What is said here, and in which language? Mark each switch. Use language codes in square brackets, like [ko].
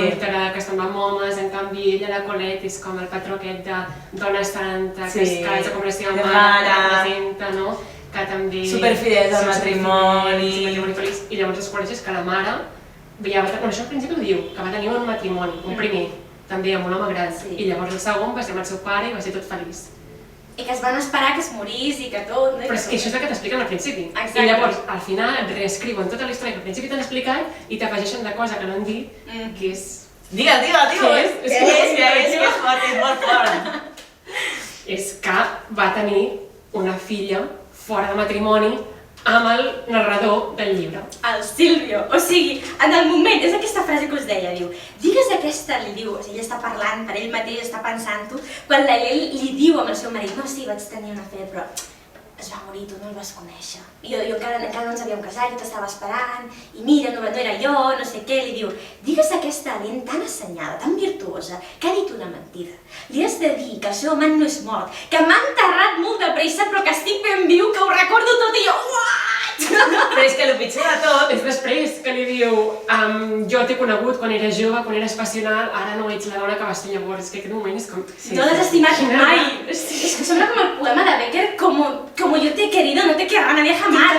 [ca] adúltera que se'n va amb homes, en canvi ella, la Colette, és com el patró aquest de dona santa, que es casa com la seva mare, que representa, no? Que també... Superfidels al matrimoni. Matrimoni feliç. I llavors descobreixes que la mare, ja va, bueno, això al principi ho diu, que va tenir un matrimoni, un primer, també amb un home gran, i llavors el segon va ser amb el seu pare i va ser tot feliç. I que es van esperar que es morís i que tot, no? Però és que això és el que t'expliquen al principi. Exacte. I llavors, al final, et reescriuen tota la història que al principi t'han explicat i t'afegeixen la cosa que no han dit, que és... Digue'l, és fort, és molt fort. És que va tenir una filla fora de matrimoni amb el narrador del llibre. El Silvio, o sigui, en el moment, és aquesta frase que us deia, diu, digues aquesta, li diu, o sigui, ell està parlant per ell mateix, està pensant-ho, quan ell li diu amb el seu marit, no, sí, vaig tenir una fe, però es va morir, tu no el vas conèixer. Jo encara no ens havíem casat, jo t'estava esperant, i mira, no era jo, no sé què, li diu, digues aquesta dent tan assenyada, tan virtuosa, que ha dit una mentida. Li has de dir que el seu amant no és mort, que m'ha enterrat molt de pressa, però que estic ben viu, que ho recordo tot, i jo, [en] what? [ca] Però és que el pitjor de tot És després que li diu jo t'he conegut quan eres jove, quan eres passional, ara no ets la dona que vas ser llavors. És que aquest moment és com... No l'has estimat mai. És que sembla com el poema de Becker, [es] como yo te he querido, no te querrá nadie jamás.